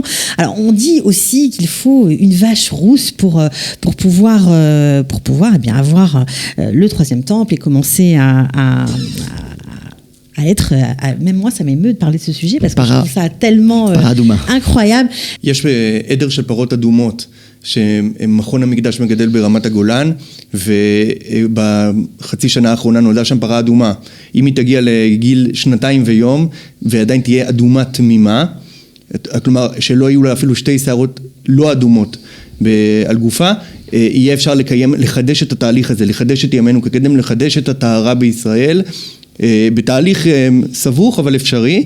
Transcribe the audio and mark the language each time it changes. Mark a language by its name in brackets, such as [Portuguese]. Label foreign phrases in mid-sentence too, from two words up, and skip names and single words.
[French] Alors, on dit aussi qu'il faut une vache rousse pour pouvoir eh bien, avoir le troisième temple et commencer à être... même moi, ça m'émeut de parler de ce sujet parce que je trouve ça tellement incroyable. [Hebrew] יש עדר של פרות אדומות שמכון המקדש מגדל ברמת הגולן, ובחצי שנה האחרונה נולדה שם פרה אדומה. אם היא תגיע לגיל 2 ויום ועדיין תהיה אדומה תמימה, כלומר שלא יהיו לה אפילו 2 שערות לא אדומות על גופה, יהיה אפשר לחדש את התהליך הזה, לחדש את ימינו כקדם, לחדש את הטהרה בישראל, בתהליך סבוך אבל אפשרי.